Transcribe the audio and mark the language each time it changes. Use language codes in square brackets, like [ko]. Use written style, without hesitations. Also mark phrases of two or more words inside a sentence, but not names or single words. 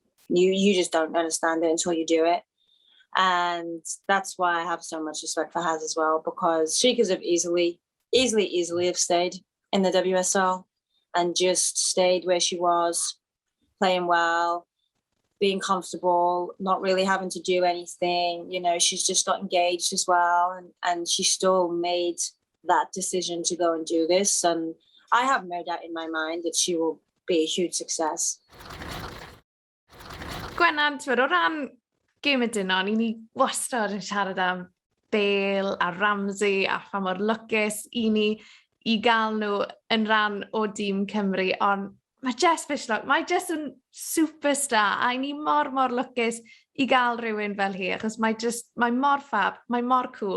[en] You just don't understand it until you do it. And that's why I have so much respect for Has as well, because she could have easily have stayed in the WSL and just stayed where she was, playing well, being comfortable, not really having to do anything. You know, she's just got engaged as well, and she still made that decision to go and do this. And I have no doubt in my mind that she will be a huge success. [cy] Gwennan, o ran gêm y dynon, i ni wastad yn siarad am Bale a Ramsey a pha mor lwcus i ni i gael nhw yn rhan o dîm Cymru, ond mae Jess Fishlock, mae Jess yn superstar a i ni mor lwcus i gael rhywun fel hi, achos mae mor fab, mae mor cool.